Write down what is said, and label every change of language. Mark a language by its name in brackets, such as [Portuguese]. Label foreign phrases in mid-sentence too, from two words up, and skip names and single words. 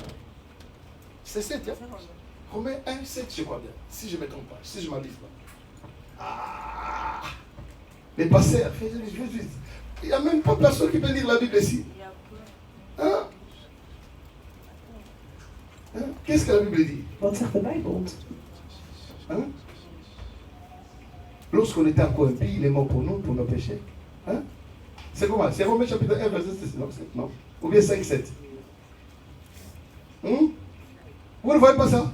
[French] C'est 7, hein? Romains 1, 7, je crois bien. Si je ne me trompe pas, si je ne m'abuse pas. Ah! Les pasteurs, il n'y a même pas personne qui peut lire la Bible ici. Hein? Hein? Qu'est-ce que la Bible dit? [Dutch] Wat zegt de Bijbel? [French] Hein? Lorsqu'on était encore impie, il est mort pour nous, pour nos péchés. Hein? C'est comment? C'est Romains chapitre 1, verset 6, non? Non. Ou bien 5, 7. Vous ne voyez pas ça?